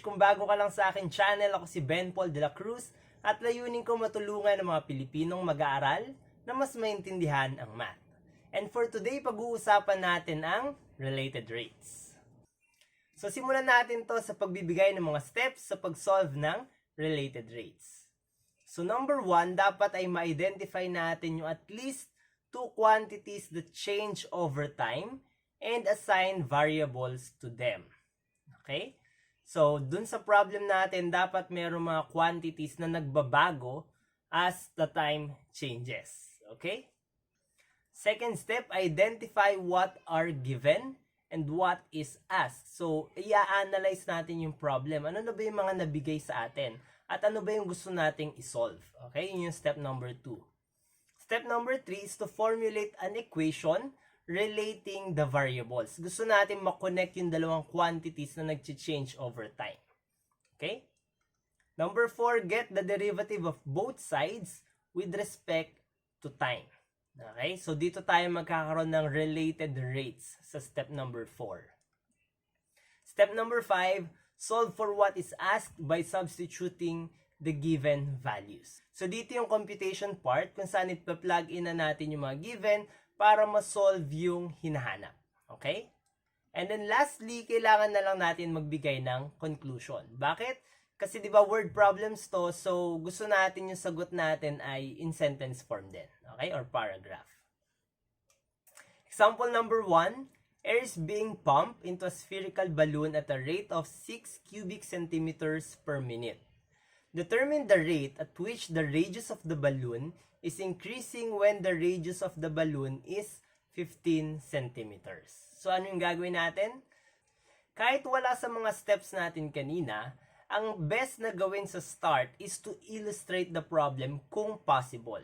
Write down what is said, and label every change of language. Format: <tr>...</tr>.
<tl>Kung bago ka lang sa akin channel, ako si Ben Paul de la Cruz at layunin ko matulungan ng mga Pilipinong mag-aaral na mas maintindihan ang math.</tl> <en>And for today,</en> <tl>pag-uusapan natin ang related rates. So simulan natin to sa pagbibigay ng mga steps sa pag-solve ng related rates.</tl> <en>So number 1,</en> <tl>dapat ay ma-identify natin yung</tl> <en>at least two quantities that change over time and assign variables to them. Okay?</en> <tl>So, dun sa problem natin, dapat mayroong mga quantities na nagbabago</tl> <en>as the time changes.</en> <tl>Okay?</tl> <en>Second step, identify what are given and what is asked.</en> <tl>So, i-analyze natin yung problem. Ano na ba yung mga nabigay sa atin? At ano ba yung gusto nating isolve? Okay? Yun yung step number 2.</tl> <en>Step number 3 is to formulate an equation relating the variables.</en> <tl>Gusto natin ma-connect yung dalawang quantities na nag-change over time. Okay?</tl> <en>Number 4, get the derivative of both sides with respect to time. Okay?</en> <tl>So, dito tayo magkakaroon ng related rates sa step number 4.</tl> <en>Step number 5, solve for what is asked by substituting the given values.</en> <tl>So, dito yung computation part kung saan ipa-plug in na natin yung mga given para ma-solve yung hinahanap. Okay?</tl> <en>And then lastly,</en> <tl>kailangan na lang natin magbigay ng conclusion. Bakit? Kasi di ba word problems to, so gusto natin yung sagot natin ay in sentence form din. Okay?</tl> <en>Or paragraph. Example number 1, air is being pumped into a spherical balloon at a rate of 6 cubic centimeters per minute. Determine the rate at which the radius of the balloon is increasing when the radius of the balloon is 15 centimeters.</en> <tl>So, ano yung gagawin natin? Kahit wala sa mga steps natin kanina, ang best na gawin sa start</tl> <en>is to illustrate the problem</en> <tl>kung possible.</tl>